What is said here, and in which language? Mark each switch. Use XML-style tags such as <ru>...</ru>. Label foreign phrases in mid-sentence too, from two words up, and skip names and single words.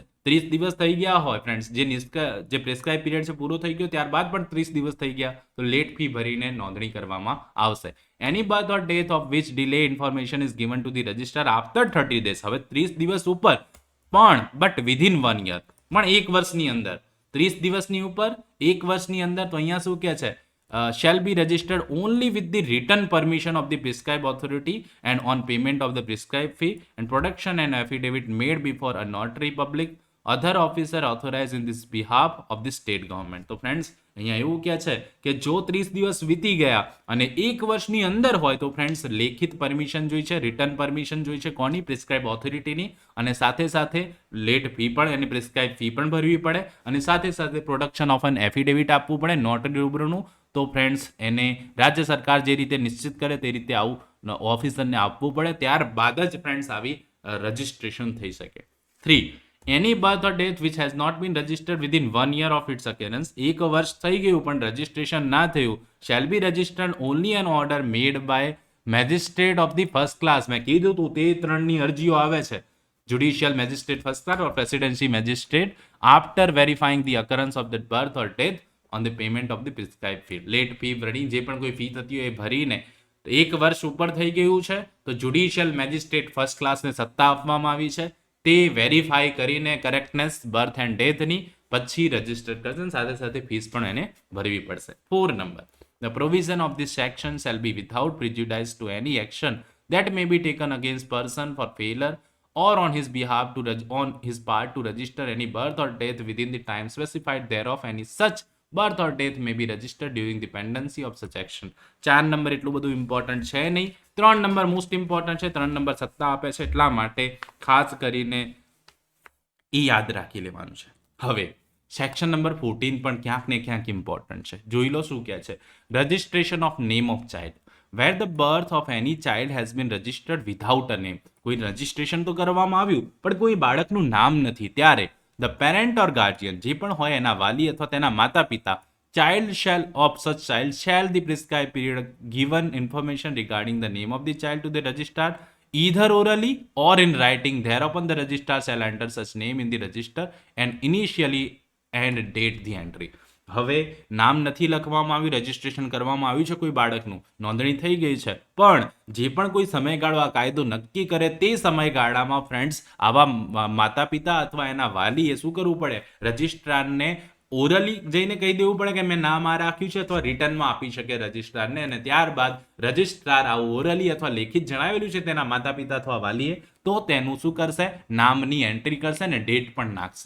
<gu>30 દિવસ થઈ ગયા હોય ફ્રેન્ડ્સ, જે</gu> <en>prescribe period</en> <gu>છે પૂરો થઈ ગયો ત્યારબાદ પણ 30 દિવસ થઈ ગયા તો</gu> <en>late fee</en> <gu>ભરીને નોંધણી કરવામાં આવશે.</gu> <en>Any birth or death of which delay information is given to the registrar after 30 days.</en> <gu>હવે 30 દિવસ ઉપર પણ</gu> <en>but within 1 year,</en> <gu>પણ 1 વર્ષની અંદર. 30 દિવસની ઉપર 1 વર્ષની અંદર તો અહીંયા શું કહે છે</gu> <en>shall be registered only with the written permission of the prescribed authority and on payment of the prescribed fee and production and affidavit made before a notary public other officer authorized in this behalf of the state government.</en> <gu>તો ફ્રેન્ડ્સ અહીંયા એવું કહે છે કે જો 30 દિવસ વીતી ગયા અને 1 વર્ષની અંદર હોય તો ફ્રેન્ડ્સ લેખિત પરમિશન જોઈ છે,</gu> <en>written permission</en> <gu>જોઈ છે કોની?</gu> <en>prescribe authorityની.</en> <gu>અને સાથે સાથે</gu> <en>late fee</en> <gu>પણ એની</gu> <en>prescribe fee</en> <gu>પણ ભરવી પડે અને સાથે સાથે</gu> <en>production of an affidavit</en> <gu>આપવું પડે નોટરી રૂબરૂનું. તો ફ્રેન્ડ્સ એને રાજ્ય સરકાર જે રીતે નિશ્ચિત કરે તે રીતે આવું ઓફિસરને આપવું પડે. ત્યારબાદ જ ફ્રેન્ડ્સ આવી રજિસ્ટ્રેશન થઈ શકે. 3.</gu> <en>Any birth or death which has not been registered within 1 year of its occurrence.</en> <gu>1 વર્ષ થઈ ગયું પણ રજિસ્ટ્રેશન ના થયું</gu> <en>shall be registered only an order made by magistrate of the first class.</en> <gu>મેં કીધું તું તે 3ની અરજીઓ આવે છે.</gu> <en>Judicial magistrate first class or presidency magistrate after verifying the occurrence of the birth or death on the payment of the prescribed fee.</en> <gu>લેટ ફી ભરી જે પણ કોઈ ફી થતી હોય એ ભરીને 1 વર્ષ ઉપર થઈ ગયું છે તો</gu> <en>judicial magistrate first classને</en> <gu>સત્તા આપવામાં આવી છે તે વેરીફાઈ કરીને</gu> <en>correctness birth and deathની</en> <gu>પછી રજિસ્ટર કરશે સાથે સાથે ફીસ પણ એને ભરવી પડશે. 4 નંબર.</gu> <en>The provision of this section shall be without prejudice to any action that may be taken against person for failure or on his behalf on his part to register any birth or death within the time specified thereof. Any such birth or death may be registered during the pendency of such action.</en> <gu>4 નંબર એટલું બધું ઇમ્પોર્ટન્ટ છે નહીં, 3 નંબર</gu> <en>most important</en> <gu>છે. 3 નંબર સત્તા આપે છે, એટલા માટે ખાસ કરીને એ યાદ રાખી લેવાનું છે. હવે</gu> <en>section number 14</en> <gu>પણ ક્યાંક ને ક્યાંક ઇમ્પોર્ટન્ટ છે. જોઈ લો શું કહે છે.</gu> <en>registration of name of child where the birth of any child has been registered without a name.</en> <gu>કોઈ રજિસ્ટ્રેશન તો કરવામાં આવ્યું પણ કોઈ બાળકનું નામ નથી, ત્યારે</gu> <en>the parent or guardian</en> <gu>જે પણ હોય એના વાલી અથવા તેના માતા પિતા</gu> <en>child shall of such child shall the prescribed period given information regarding the name of the child to the registrar either orally or in writing. Thereupon the registrar shall enter such name in the register and initially and date the entry.</en> <gu>હવે નામ નથી લખવામાં આવ્યું, રજિસ્ટ્રેશન કરવામાં આવ્યું છે કોઈ બાળકનું, નોંધણી થઈ ગઈ છે, પણ જે પણ કોઈ સમયગાળો આ કાયદો નક્કી કરે તે સમયગાળામાં ફ્રેન્ડ્સ આવા માતા પિતા અથવા એના વાલીએ શું કરવું પડે, રજિસ્ટ્રારને ઓરલી જઈને કહી દેવું પડે કે મેં નામ આ રાખ્યું છે, અથવા રિટર્નમાં આપી શકે રજિસ્ટ્રારને, અને ત્યારબાદ રજિસ્ટ્રાર આ ઓરલી અથવા લેખિત જણાવેલું છે તેના માતા પિતા અથવા વાલીએ, તો તેનું શું કરશે, નામની એન્ટ્રી કરશે અને ડેટ પણ નાખશે.</gu>